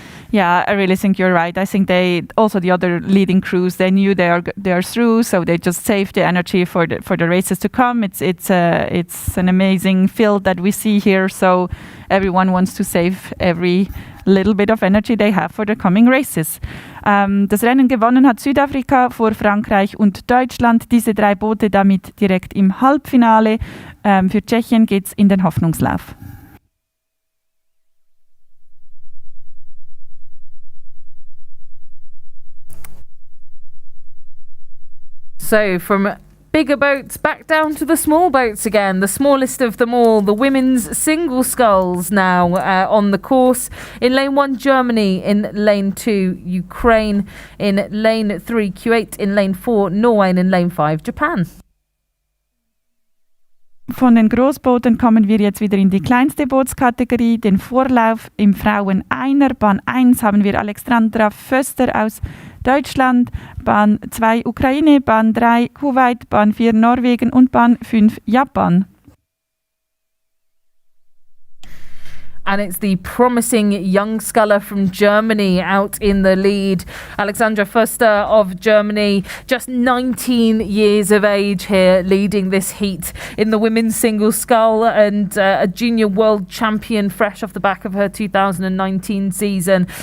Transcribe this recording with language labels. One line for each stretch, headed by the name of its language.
English: Yeah, I really think you're right. I think the other leading crews, they knew they are through, so they just saved the energy for the races to come. It's an amazing field that we see here, so everyone wants to save every little bit of energy they have for the coming races.
German: Das Rennen gewonnen hat Südafrika vor Frankreich und Deutschland. Diese 3 Boote damit direkt im Halbfinale. Für Tschechien geht's in den Hoffnungslauf.
English: So from bigger boats back down to the small boats again, the smallest of them all, the women's single sculls now on the course. In lane 1, Germany. In lane 2, Ukraine. In lane 3, Kuwait. In lane 4, Norway. And in lane 5, Japan.
German: Von den Großbooten kommen wir jetzt wieder in die kleinste Bootskategorie, den Vorlauf im Frauen-Einer. Bahn 1 haben wir Alexandra Foster aus Deutschland, Bahn 2 Ukraine, Bahn 3 Kuwait, Bahn 4 Norwegen und Bahn 5 Japan.
English: And it's the promising young sculler from Germany out in the lead. Alexandra Foster of Germany, just 19 years of age here, leading this heat in the women's single scull, and a junior world champion fresh off the back of her 2019 season.